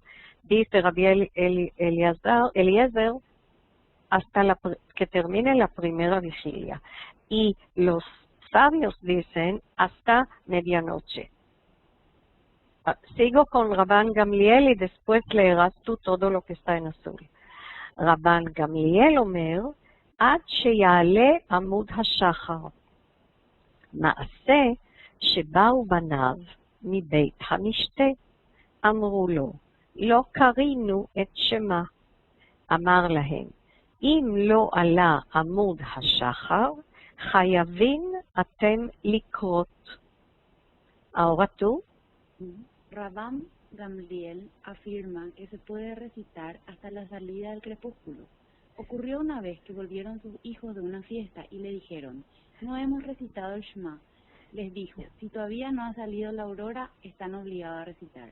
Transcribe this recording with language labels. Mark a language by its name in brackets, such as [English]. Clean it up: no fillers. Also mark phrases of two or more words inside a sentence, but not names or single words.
[Spanish] Dice Rabí Eliezer hasta que termine la primera vigilia. Y los sabios dicen hasta medianoche. Sigo con Rabban Gamliel y después leerás tú todo lo que está en azul. [Hebrew] רבן גמליאל אומר, עד שיעלה עמוד השחר. מעשה שבאו בניו מבית המשתה, אמרו לו, לא קרינו את שמה. אמר להם, אם לא עלה עמוד השחר, חייבים אתם לקרות. [Spanish] Ahora tú. Rabban Gamliel afirma que se puede recitar hasta la salida del crepúsculo. Ocurrió una vez que volvieron sus hijos de una fiesta y le dijeron, no hemos recitado el Shema. Les dijo, si todavía no ha salido la aurora, están obligados a recitar.